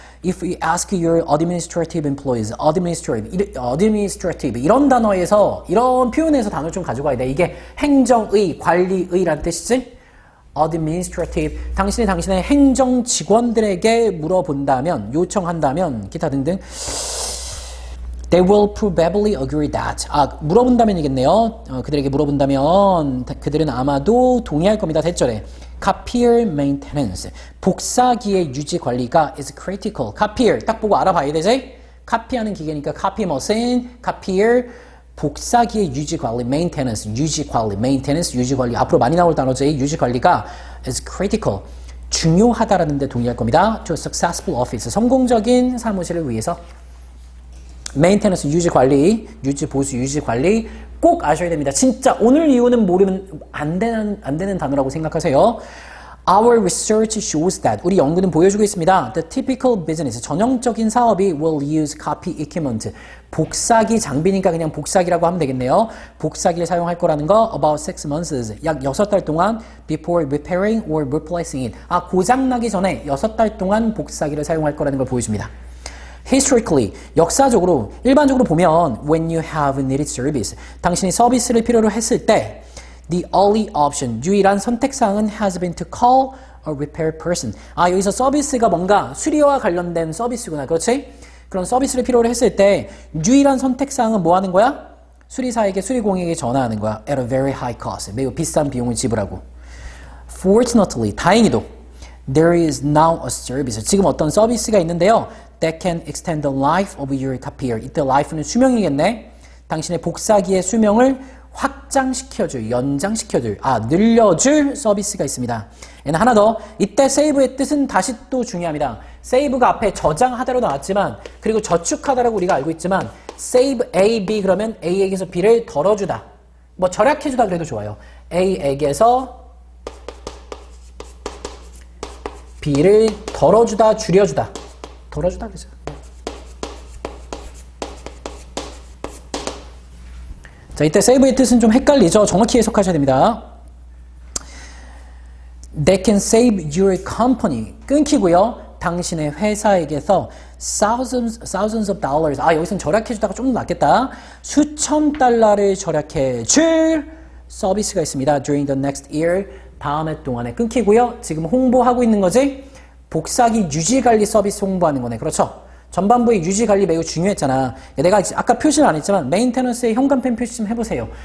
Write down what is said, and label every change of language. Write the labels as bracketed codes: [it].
[en] If we ask your administrative employees, administrative [ko] 이런 단어에서 이런 표현에서 단어를 좀 가져가야 돼. 이게 행정의, 관리의란 뜻이지. administrative 당신의 행정 직원들에게 물어본다면, 요청한다면, 기타 등등. [en] They will probably agree that. [ko] 물어본다면이겠네요. 그들에게 물어본다면 그들은 아마도 동의할 겁니다. [en] 대절에. Copier maintenance. [ko] 복사기의 유지 관리가 [en] is critical. [ko] Copier 딱 보고 알아봐야 되지? 카피하는 기계니까 copy machine, copier 복사기의 유지 관리, maintenance, 유지 관리, maintenance, 유지 관리. 앞으로 많이 나올 단어지. 유지 관리가 [en] is critical. [ko] 중요하다라는 데 동의할 겁니다. [en] To a successful office. [ko] 성공적인 사무실을 위해서. 메인테너스 유지 관리, 유지 보수 유지 관리 꼭 아셔야 됩니다. 진짜 오늘 이후는 모르면 안 되는 단어라고 생각하세요. [en] Our research shows that [ko] 우리 연구는 보여주고 있습니다. [en] The typical business [ko] 전형적인 사업이 [en] will use copy equipment [ko] 복사기 장비니까 그냥 복사기라고 하면 되겠네요. 복사기를 사용할 거라는 거 [en] about 6 months [ko] 약 6달 동안 [en] before repairing or replacing it [ko] 고장나기 전에 6달 동안 복사기를 사용할 거라는 걸 보여줍니다. [en] Historically, [ko] 역사적으로, 일반적으로 보면 [en] when you have needed service, [ko] 당신이 서비스를 필요로 했을 때 [en] the only option, [ko] 유일한 선택사항은 [en] has been to call a repair person. [ko] 여기서 서비스가 뭔가 수리와 관련된 서비스구나. 그렇지? 그런 서비스를 필요로 했을 때 유일한 선택사항은 뭐 하는 거야? 수리사에게, 수리공에게 전화하는 거야. [en] At a very high cost. [ko] 매우 비싼 비용을 지불하고. [en] Fortunately, [ko] 다행히도 [en] there is now a service. [ko] 지금 어떤 서비스가 있는데요. [en] That can extend the life of your copier. [ko] 이때 life는 수명이겠네. 당신의 복사기의 수명을 확장시켜줄, 연장시켜줄, 늘려줄 서비스가 있습니다. 얘는 하나 더. 이때 save의 뜻은 다시 또 중요합니다. save가 앞에 저장하다로 나왔지만, 그리고 저축하다라고 우리가 알고 있지만, save A, B 그러면 A에게서 B를 덜어주다. 뭐 절약해주다 그래도 좋아요. A에게서 B를 덜어주다, 줄여주다. 덜어주다 그죠? 자, 이때 save의 뜻은 좀 헷갈리죠? 정확히 해석하셔야 됩니다. [en] They can save your company. [ko] 끊기고요. 당신의 회사에게서 [en] thousands of dollars. [ko] 여기서는 절약해주다가 좀 더 낫겠다. 수천 달러를 절약해줄 서비스가 있습니다. During the next year. 다음 해 동안에 끊기고요. 지금 홍보하고 있는 거지? 복사기 유지관리 서비스 홍보하는 거네. 그렇죠? 전반부의 유지관리 매우 중요했잖아. 내가 아까 표시는 안 했지만 메인테너스의 현관펜 표시 좀 해보세요.